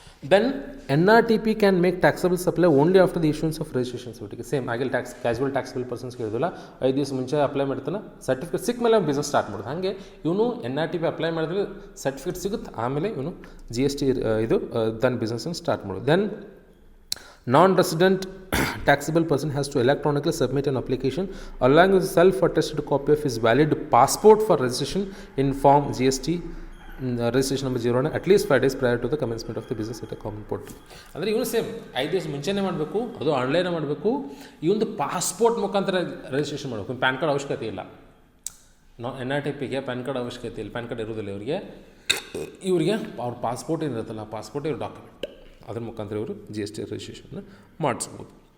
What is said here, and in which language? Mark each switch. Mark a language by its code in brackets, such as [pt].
[en] Then NRTP can make taxable supply only after the issuance of registration certificate. [kn] Same ಹಾಗೆ casual taxable persons ಕೇಳಿದಿಲ್ಲ, 5 ದಿವಸ ಮುಂಚೆ apply ಮಾಡ್ತಾನೆ, certificate ಸಿಕ್ಕ ಮೇಲೆ ಬಿಸ್ನೆಸ್ ಸ್ಟಾರ್ಟ್ ಮಾಡೋದು. ಹಾಗೆ ಇವನು NRTP ಅಪ್ಲೈ ಮಾಡಿದ್ರೆ ಸರ್ಟಿಫಿಕೇಟ್ ಸಿಗುತ್ತೆ, ಆಮೇಲೆ ಇವನು GST ತನ್ನ ಬಿಸ್ನೆಸ್ಸನ್ನು ಸ್ಟಾರ್ಟ್ ಮಾಡೋದು. [en] Then non-resident taxable person has to electronically submit an application along with self-attested copy of his valid passport for registration in form GST registration number 0 at least 5 days prior to the commencement of the business at a common portal. [kn] ಅಂದರೆ ಇವನು same 5 ದಿವಸ ಮುಂಚೆನೇ ಮಾಡಬೇಕು, ಅದು ಆನ್ಲೈನೇ ಮಾಡಬೇಕು. ಇವೊಂದು passport ಮುಖಾಂತರ registration ಮಾಡಬೇಕು. PAN card ಅವಶ್ಯಕತೆ ಇಲ್ಲ. NRTPಗೆ ಪ್ಯಾನ್ ಕಾರ್ಡ್ ಅವಶ್ಯಕತೆ ಇಲ್ಲ, ಪ್ಯಾನ್ ಕಾರ್ಡ್ ಇರೋದಿಲ್ಲ ಇವರಿಗೆ ಅವ್ರ ಪಾಸ್ಪೋರ್ಟ್ ಏನಿರುತ್ತಲ್ಲ, ಪಾಸ್ಪೋರ್ಟ್ ಇವ್ರ ಡಾಕ್ಯುಮೆಂಟ್, ಅದ್ರ ಮುಖಾಂತರ ಇವರು GST ರಿಜಿಸ್ಟ್ರೇಷನ್ ಮಾಡಿಸ್ಬೋದು.